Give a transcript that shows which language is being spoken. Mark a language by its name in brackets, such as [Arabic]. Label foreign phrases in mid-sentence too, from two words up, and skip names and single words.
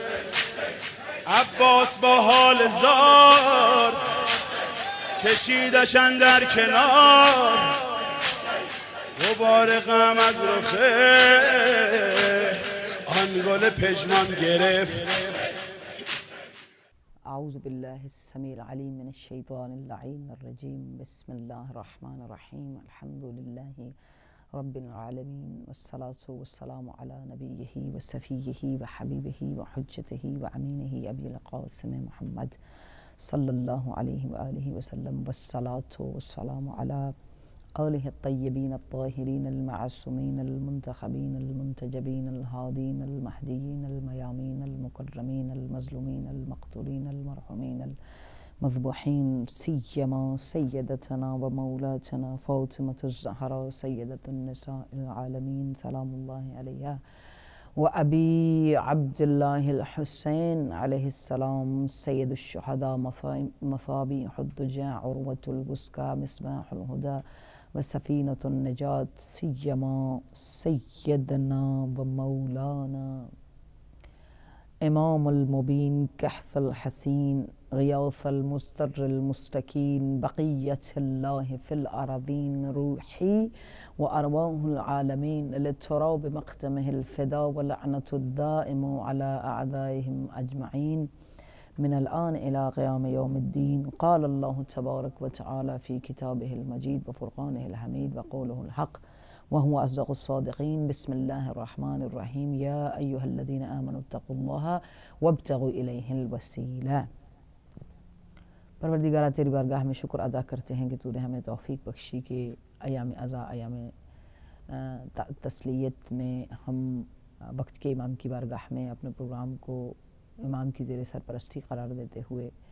[Persian] عباس با حال زار کشیدشن در کنار، غبار غم از رخه آن گل پژمان گرفت. [Arabic] اعوذ باللہ السمیع العلیم من الشیطان اللعین الرجیم. بسم اللہ الرحمن الرحیم. الحمد للہ رب العالمین والصلاة والسلام علی نبیہ وصفیہ وحبیبہ وحجتہ وامینہ ابی القاسم محمد صلی اللہ علیہ وآلہ وسلم، والصلاة والسلام علی آلہ الطیبین الطاہرین المعصومین المنتخبین المنتجبین الہادین المہدیین المیامین المکرمین المظلومین المقتولین المرحومین المذبوحین، سیما سیدتنا و مولاتنا فاطمة الزہراء سیدۃ النساء العالمین سلام اللہ علیہا، و ابی عبداللہ الحسین علیہ السلام سید الشہداء مصابیح الدجى عروة الوثقى مصباح الہدى وسفینۃ النجاة، سیما سیدنا و مولانا امام المبین کہف الحسین غیاث المستر المستکین بقیت اللہ فی الارضین، روحی و ارواح العالمین للتراب مقدمہ الفدا ولعنۃ الدائم علی اعدائهم اجمعین من الآن إلى قيام يوم الدين. قال الله تبارك وتعالى في كتابه المجيد وفرقانه الحميد وقوله الحق وهو أصدق الصادقين. بسم الله الرحمن الرحيم. يا أيها الذين آمنوا اتقوا الله وابتغوا إليه الوسيلة. [Urdu] پروردگارہ تیری بارگاہ میں شکر ادا کرتے ہیں کہ تو نے ہمیں توفیق بخشی کہ ایام عزا ایام تسلیت میں ہم وقت کے امام کی بارگاہ میں اپنے پروگرام کو امام کی زیر سرپرستی قرار دیتے ہوئے